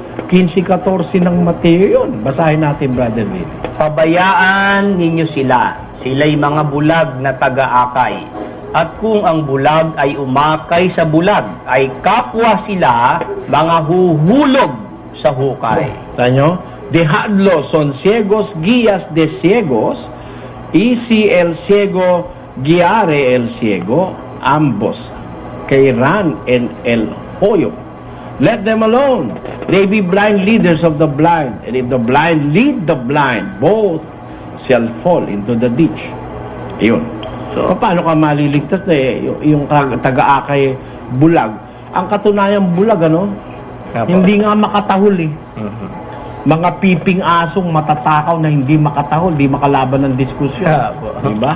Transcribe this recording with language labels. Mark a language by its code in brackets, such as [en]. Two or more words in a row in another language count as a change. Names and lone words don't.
[tl] 15-14 ng Mateo yun. Basahin natin, Brother Will. Pabayaan ninyo sila. Sila'y mga bulag na taga-akay. At kung ang bulag ay umakay sa bulag, ay kapwa sila mga huhulog sa hukay. Tanyo, [es] dejadlo son ciegos guías de ciegos, y si el ciego guiare el ciego, ambos caerán en el hoyo. [en] Let them alone. They be blind leaders of the blind. And if the blind lead the blind, both shall fall into the ditch. [tl] Ayun. So, paano ka maliligtas na yung taga-akay bulag? Ang katunayan bulag, ano? Hindi nga makatahol eh. Mga piping asong matatakaw na hindi makatahol, hindi makalaban ng diskusyon. Diba?